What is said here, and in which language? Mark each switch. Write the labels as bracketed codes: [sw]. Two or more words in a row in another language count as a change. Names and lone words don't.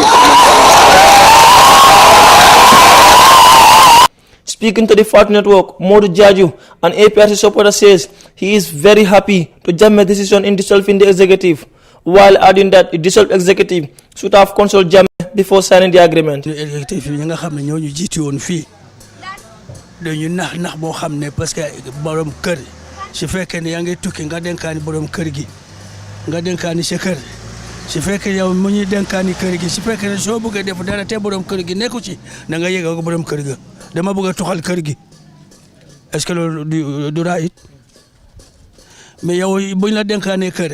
[en] Speaking to the Fatu Network, Modou Mbowe, an APRC supporter, says he is very happy to Jammeh's decision in dissolving the executive, while adding that the dissolved executive should have consulted Jammeh before signing the agreement. [wo] dañu nax boo xam ne [fr] parce que [wo] borom kër su fekkee ne yaa ngi tukki nga denkaani borom kër gi nga denkaani sa kër su fekkee yow mu ñuy denkaani kër gi su fekkee ne soo bëggee def dara te borom kër gi nekku ci na nga yëg ak borom kër ga dama bëgg a tuxal kër gi [fr] est-ce que [wo] loolu du raayit mais yow buñ la denkaanee kër